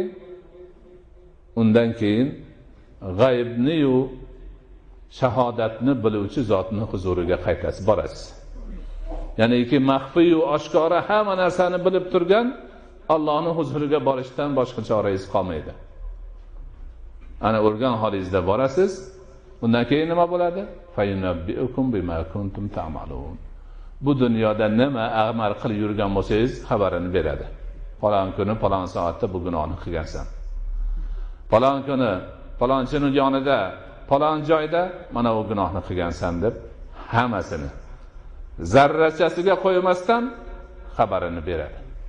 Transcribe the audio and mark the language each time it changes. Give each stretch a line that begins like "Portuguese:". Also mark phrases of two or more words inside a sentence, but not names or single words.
Uzbek: Undan keyin g'aybni yu shahodatni biluvchi zotning huzuriga qaytasiz, borasiz. Ya'niki maxfiy yu oshkora hamma narsani bilib turgan Allohning huzuriga borishdan boshqa chorangiz qolmaydi. Ana o'lgan holingizda borasiz. Undan keyin nima bo'ladi?
Arabic: فينبئكم بما كنتم تعملون.
Uzbek: Bu dunyoda nima amal qilib yurgan bo'lsangiz xabarini beradi. Falon kuni, falon soatda bu gunohni qilgansan. Falon kuni, falonchining yonida, falon joyda mana bu gunohni qilgansan deb hammasini zarrachasiga qo'ymasdan xabarini beradi.